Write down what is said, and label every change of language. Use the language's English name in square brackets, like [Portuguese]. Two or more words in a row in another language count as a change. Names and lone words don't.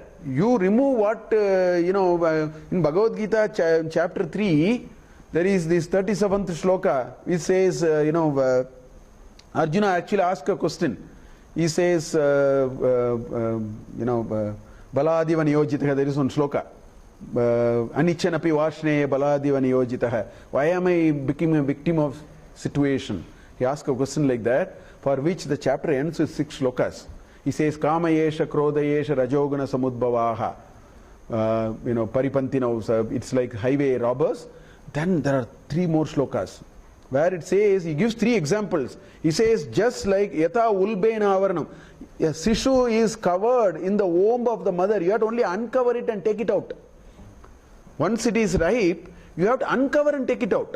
[English] You remove what, in Bhagavad Gita chapter 3, there is this 37th shloka. It says, Arjuna actually asked a question. He says, [Sanskrit] Baladiva niyojitaha, [English] there is one shloka. [Sanskrit] Anichanapi vashne baladiva niyojitaha. [English] Why am I becoming a victim of situation? He asked a question like that, for which the chapter ends with 6 shlokas. He says, [Sanskrit] Kama yesha, Krodha yesha, Rajogana samudbhavaha. [English] Paripantina, it's like highway robbers. Then there are 3 more shlokas, where it says, he gives 3 examples. He says, just like [Sanskrit] Yatha Ulbena Avaranam, [English] a Sishu is covered in the womb of the mother, you have to only uncover it and take it out. Once it is ripe, you have to uncover and take it out.